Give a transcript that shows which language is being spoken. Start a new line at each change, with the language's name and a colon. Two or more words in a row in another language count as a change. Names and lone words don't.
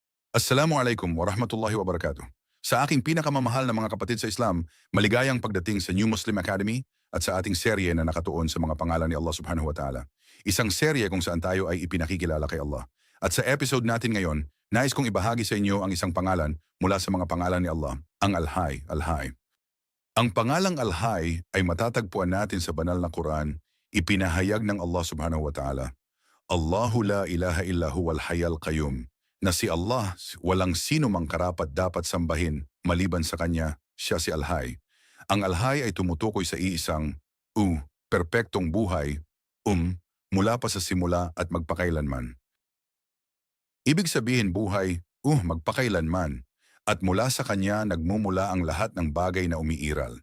Arabic: السلام عليكم ورحمة الله وبركاته.
Filipino: Sa aking pinakamamahal na mga kapatid sa Islam, maligayang pagdating sa New Muslim Academy at sa ating serye na nakatuon sa mga pangalan ni Allah
Arabic: سبحانه وتعالى.
Filipino: Isang serye kung saan tayo ay ipinakikilala kay Allah. At sa episode natin ngayon, nais kong ibahagi sa inyo ang isang pangalan mula sa mga pangalan ni Allah, ang Al-Hay, Al-Hay. Ang pangalang Al-Hay ay matatagpuan natin sa banal na Quran, ipinahayag ng Allah
Arabic: سبحانه وتعالى. الله لا إله إلا هو الحي القيوم.
Filipino: Na si Allah, walang sino mang karapat dapat sambahin maliban sa Kanya, siya si Al-Hay. Ang Al-Hay ay tumutukoy sa iisang perpektong buhay, mula pa sa simula at magpakailanman. Ibig sabihin buhay, magpakailanman, at mula sa Kanya nagmumula ang lahat ng bagay na umiiral.